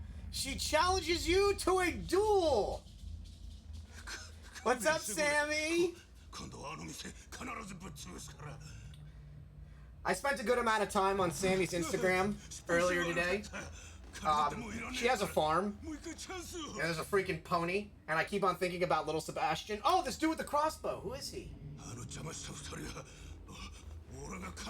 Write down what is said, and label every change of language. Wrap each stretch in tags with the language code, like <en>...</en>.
<en>She challenges you to a duel! What's up, Sammy?</en> <ja>今度はあの店必ずぶっ潰すから。</ja> <en>I spent a good amount of time on Sammy's Instagram earlier today. She has a farm.</en> <ja>もう一回チャンスを。</ja> <en>And there's a freaking pony. And I keep on thinking about little Sebastian. Oh, this dude with the crossbow. Who is he?</en> <ja>あの邪魔した二人は、俺が必ず</ja>